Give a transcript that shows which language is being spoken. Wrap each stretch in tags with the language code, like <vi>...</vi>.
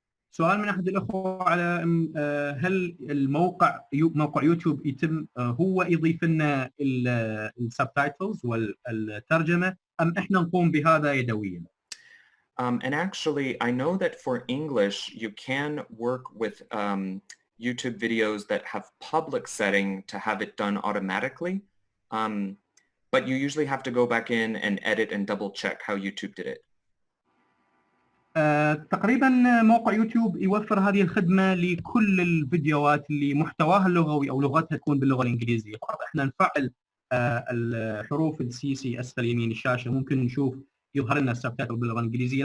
<ar>سؤال من أحد الأخوة على هل موقع يوتيوب يتم هو يضيف لنا السبتايتلز والترجمة أم إحنا نقوم بهذا يدويا؟</ar> <en>And actually, I know that for English, you can work with YouTube videos that have public setting to have it done automatically. But you usually have to go back in and edit and double check how YouTube did it.</en> <ar>تقريبا موقع يوتيوب يوفر هذه الخدمة لكل الفيديوهات اللي محتواها اللغوي أو لغتها تكون باللغة الإنجليزية. فقط إحنا نفعل الحروف السي أسفل يمين الشاشة، ممكن نشوف يظهر لنا السبتايتل باللغة الإنجليزية.</ar>